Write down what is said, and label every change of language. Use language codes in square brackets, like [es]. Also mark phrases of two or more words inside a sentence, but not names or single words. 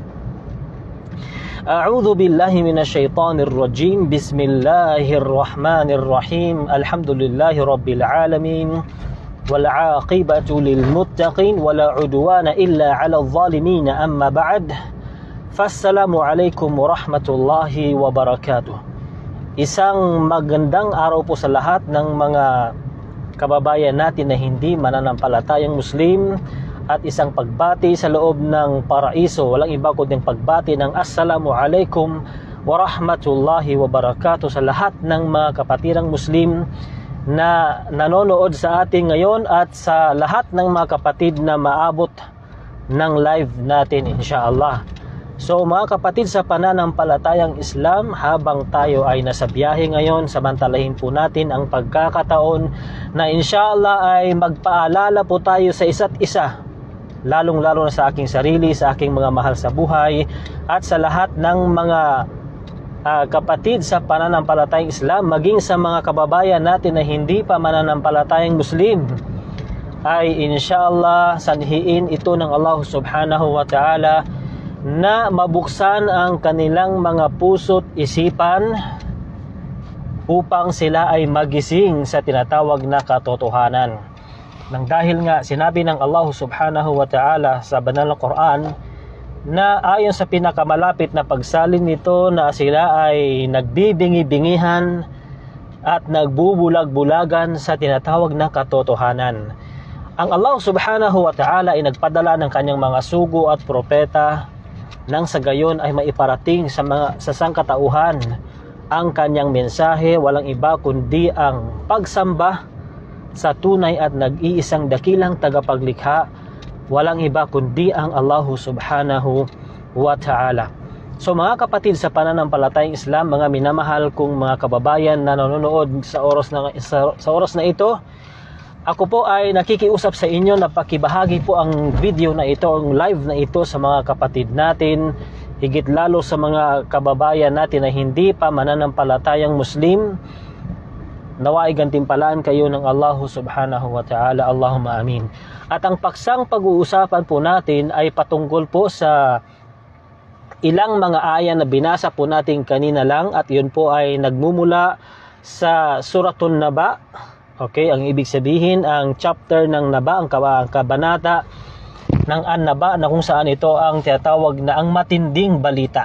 [ar] أعوذ بالله من الشيطان الرجيم. بسم الله الرحمن الرحيم. الحمد لله رب العالمين والعاقبة للمتقين ولا عدوان إلا على الظالمين. أما بعد فالسلام عليكم ورحمة الله وبركاته. [tl] Isang magandang araw po sa lahat ng mga kababayan natin na hindi mananampalatayang Muslim at isang pagbati sa loob ng paraiso. Walang iba kundi pagbati ng [ar] السلام عليكم ورحمة الله وبركاته [tl] sa lahat ng mga kapatirang Muslim na nanonood sa ating ngayon at sa lahat ng mga kapatid na maabot ng live natin inshallah. So mga kapatid sa pananampalatayang Islam, habang tayo ay nasa biyahe ngayon, samantalahin po natin ang pagkakataon na inshallah ay magpaalala po tayo sa isa't isa, lalong-lalo na sa aking sarili, sa aking mga mahal sa buhay at sa lahat ng mga kapatid sa pananampalatayang Islam, maging sa mga kababayan natin na hindi pa mananampalatayang Muslim, ay inshallah sanhiin ito ng Allah [ar] سبحانه وتعالى [tl] na mabuksan ang kanilang mga puso't isipan upang sila ay magising sa tinatawag na katotohanan. Nang dahil nga sinabi ng Allah [ar] سبحانه وتعالى [tl] sa banal na Quran na ayon sa pinakamalapit na pagsalin nito na sila ay nagbibingi-bingihan at nagbubulag-bulagan sa tinatawag na katotohanan. Ang Allah [ar] سبحانه وتعالى [tl] ay nagpadala ng kanyang mga sugo at propeta nang sa gayon ay maiparating sa sangkatauhan ang kanyang mensahe, walang iba kundi ang pagsamba sa tunay at nag-iisang dakilang tagapaglikha, walang iba kundi ang Allah [ar] سبحانه وتعالى. [tl] So mga kapatid sa pananampalatayang Islam, mga minamahal kong mga kababayan na nanonood sa oras na ito, ako po ay nakikiusap sa inyo na pakibahagi po ang video na ito, ang live na ito sa mga kapatid natin, higit lalo sa mga kababayan natin na hindi pa mananampalatayang Muslim. Nawa ay gantimpalaan kayo ng Allah [ar] سبحانه وتعالى. اللهم آمين. [tl] At ang paksang pag-uusapan po natin ay patungkol po sa ilang mga aya na binasa po natin kanina lang, at yun po ay nagmumula sa Suratun Naba. Okay, ang ibig sabihin, ang chapter ng Naba, ang kabanata ng An-Naba, na kung saan ito ang tinatawag na ang matinding balita.